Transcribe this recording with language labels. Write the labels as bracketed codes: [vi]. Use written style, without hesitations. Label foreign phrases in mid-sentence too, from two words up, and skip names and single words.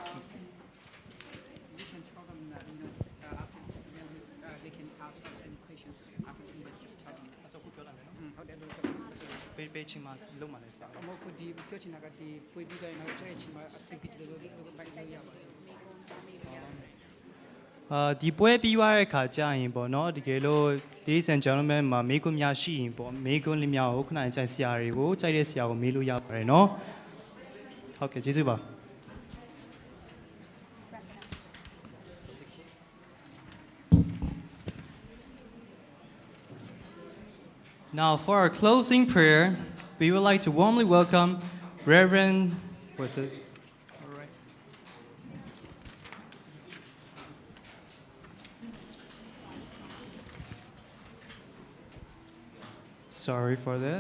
[en] You can tell them that, after this, they can ask us any questions after we just tell them. Ladies and gentlemen [my] မှာမေးခွန်းများရှိရင်ပေါ့မေးခွန်းလေးများကိုခဏကြိုက်ဆရာတွေကိုကြိုက်တဲ့ဆရာကိုမေးလို့ရပါတယ်เนาะဟုတ်ကဲ့ကျေးဇူးပါ [en] Now, for our closing prayer, we would like to warmly welcome Reverend. What's this? All right. Sorry for that.